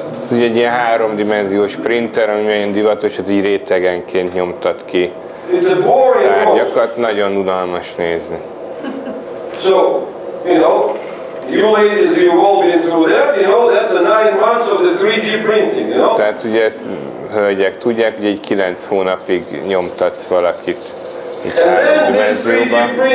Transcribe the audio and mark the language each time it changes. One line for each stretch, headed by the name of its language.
Hungarian: Ugye egy ilyen háromdimenziós printer, ami olyan divatos, az így rétegenként nyomtat ki tárgyakat, nagyon unalmas nézni.
English: So, you ladies, you've all been through that, that's a 9 months of the 3D printing,
Hungarian: Tehát ugye ezt hölgyek tudják, hogy egy 9 hónapig nyomtatsz valakit itt háromdimenzióban.